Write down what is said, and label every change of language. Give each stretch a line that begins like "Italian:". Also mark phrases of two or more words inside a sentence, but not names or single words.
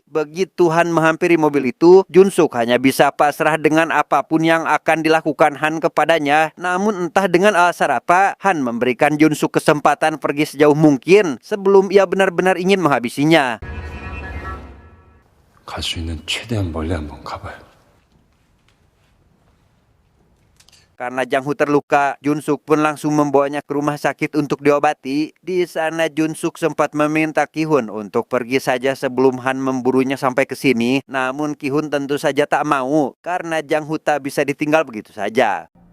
Indonesian: Begitu Han menghampiri mobil itu, Junsuk hanya bisa pasrah dengan apapun yang akan dilakukan Han kepadanya. Namun entah dengan alasan apa, Han memberikan Junsuk kesempatan pergi sejauh mungkin sebelum ia benar-benar ingin menghabisinya.
Korean: 갈 수 있는 최대한 멀리 한번 가봐요.
Indonesian: Karena Jang Hu terluka, Junsuk pun langsung membawanya ke rumah sakit untuk diobati. Di sana Junsuk sempat meminta Ki-hun untuk pergi saja sebelum Han memburunya sampai ke sini. Namun Ki-hun tentu saja tak mau karena Jang Hu tak bisa ditinggal begitu saja.